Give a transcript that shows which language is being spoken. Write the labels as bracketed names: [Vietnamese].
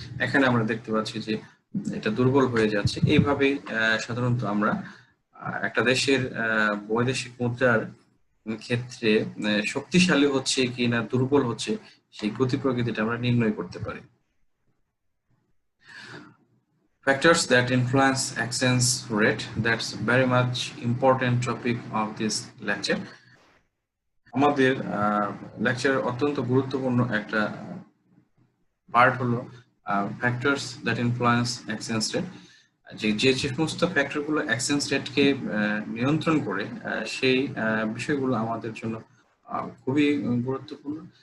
[Bangla] এখানে আমরা দেখতে পাচ্ছি যে এটা দুর্বল হয়ে যাচ্ছে। এইভাবে সাধারণত আমরা একটা দেশের বৈদেশিক মুদ্রার ক্ষেত্রে শক্তিশালী হচ্ছে কি না দুর্বল হচ্ছে সেই গতি প্রকৃতিটা আমরা নির্ণয় করতে পারি। [English] Factors that influence exchange rate, that's very much important topic of this lecture. [Bangla] আমাদের লেকচারের অত্যন্ত গুরুত্বপূর্ণ একটা পার্ট হলো [English] factors that influence exchange rate. [Bangla] যে সমস্ত ফ্যাক্টর গুলো এক্সচেঞ্জ রেটকে নিয়ন্ত্রণ করে সেই বিষয়গুলো আমাদের জন্য খুবই গুরুত্বপূর্ণ।